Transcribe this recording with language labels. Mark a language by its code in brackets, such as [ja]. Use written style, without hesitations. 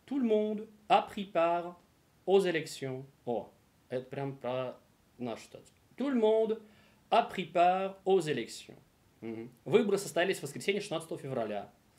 [fr] Tout le monde a pris part aux élections. [ru] О, это прям про нашу ситуацию. [fr] Tout le monde a pris part aux élections. [ru] Выборы состоялись в воскресенье 16 февраля.